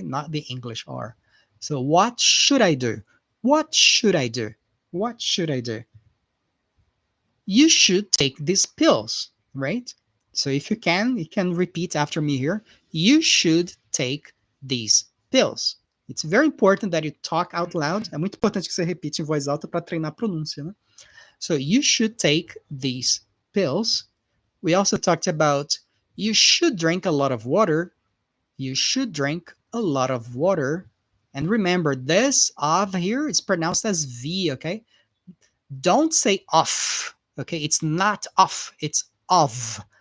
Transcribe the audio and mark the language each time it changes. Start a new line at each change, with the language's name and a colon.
English: Not the English R. So what should I do? What should I do? What should I do? You should take these pills, right? So if you can repeat after me here. You should take these pills. It's very important that you talk out loud.
Portuguese: É muito importante que você repita em voz alta para treinar a pronúncia, né?
English: So you should take these pills. We also talked about you should drink a lot of water. You should drink a lot of water. And remember, this of here is pronounced as V, okay? Don't say off, okay? It's not off, it's of.